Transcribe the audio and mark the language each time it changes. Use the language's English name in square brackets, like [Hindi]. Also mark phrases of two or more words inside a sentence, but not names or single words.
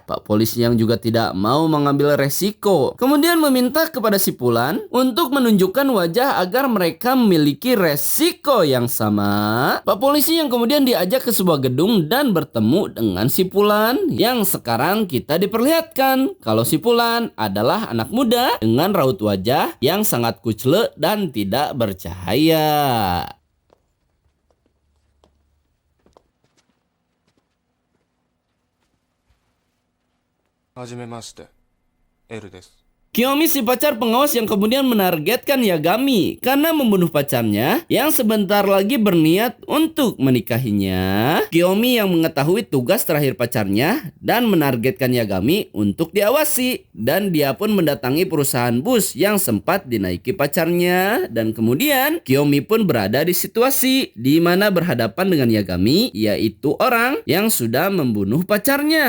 [Indonesian] Pak polisi yang juga tidak mau mengambil resiko kemudian meminta kepada si Pulan untuk menunjukkan wajah agar mereka memiliki resiko yang sama. Pak polisi yang kemudian diajak ke sebuah gedung dan bertemu dengan si Pulan yang sekarang kita diperlihatkan kalau si Pulan adalah anak muda dengan raut wajah yang sangat kucle dan tidak bercahaya. [Japanese] はじめまして、L です。 [Indonesian] Kiyomi si pacar pengawas yang kemudian menargetkan Yagami karena membunuh pacarnya yang sebentar lagi berniat untuk menikahinya. Kiyomi yang mengetahui tugas terakhir pacarnya dan menargetkan Yagami untuk diawasi, dan dia pun mendatangi perusahaan bus yang sempat dinaiki pacarnya, dan kemudian Kiyomi pun berada di situasi di mana berhadapan dengan Yagami, yaitu orang yang sudah membunuh pacarnya.